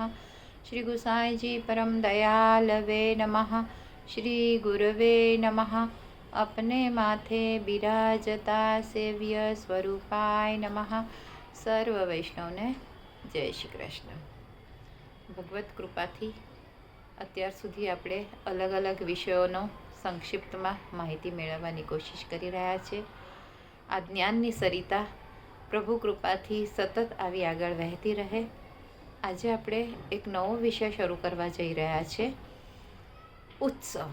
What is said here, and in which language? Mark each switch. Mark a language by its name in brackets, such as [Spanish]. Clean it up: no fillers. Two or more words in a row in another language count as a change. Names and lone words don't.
[Sanskrit] श्री गुसाई जी परम दयालवे नमः। श्री गुरवे नमः। अपने माथे बिराजता सेव्य स्वरूपाय नमः। [Gujarati] સર્વ વૈષ્ણવ ને જય શ્રી કૃષ્ણ। ભગવત કૃપાથી અત્યાર સુધી આપણે અલગ અલગ વિષયોનો સંક્ષિપ્તમાં માહિતી મેળવવાની કોશિશ કરી રહ્યા છે। આ જ્ઞાનની સરિતા પ્રભુ કૃપાથી સતત આવી આગળ વહેતી રહે। આજે આપણે એક નવો વિષય શરૂ કરવા જઈ રહ્યા છે, ઉત્સવ।